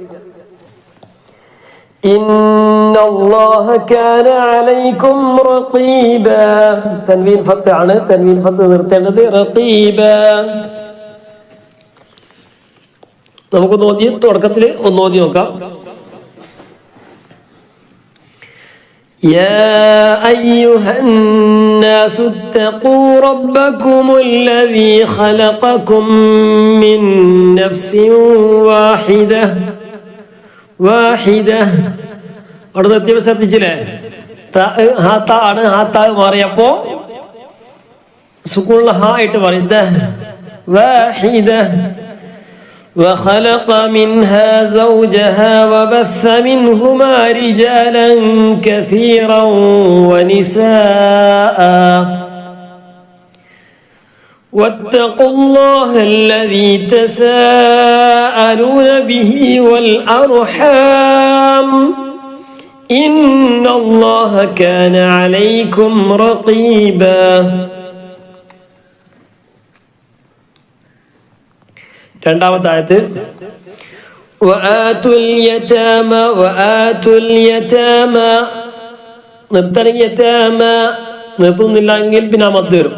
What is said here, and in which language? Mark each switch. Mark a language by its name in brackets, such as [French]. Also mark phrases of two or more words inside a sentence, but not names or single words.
[Arabic] إن الله كان عليكم رقيبا [Malayalam] തൻവീൻ ഫത്ത് ആണ് തൻവീൻ ഫത്ത് നിർത്തേണ്ടത് റഖീബ നമുക്കൊന്ന് ഓതി തുടക്കത്തിൽ ഒന്ന് ഓതി നോക്കാം [Arabic] يا أيها الناس اتقوا ربكم الذي خلقكم من نفس واحدة [Malayalam] അടുത്ത ശ്രദ്ധിച്ചില്ലേ? ഹാത്താ മാറിയപ്പോ സുക്കൂനുള്ള ഹാ ആയിട്ട് പറയുന്നത് വാഹിദ [Arabic] وخلق منها زوجها وبث منهما رجالا كثيرا ونساء واتقوا الله الذي تساءلون به والأرحام إن الله كان عليكم رقيبا. [Malayalam] രണ്ടാമത്തെ ആയത്ത് [Arabic] وآتوا اليتامى [Malayalam] നിർത്തണമെങ്കിൽ യതാമ നിർത്തുന്നില്ലെങ്കിൽ പിന്നെ മദ് വരും.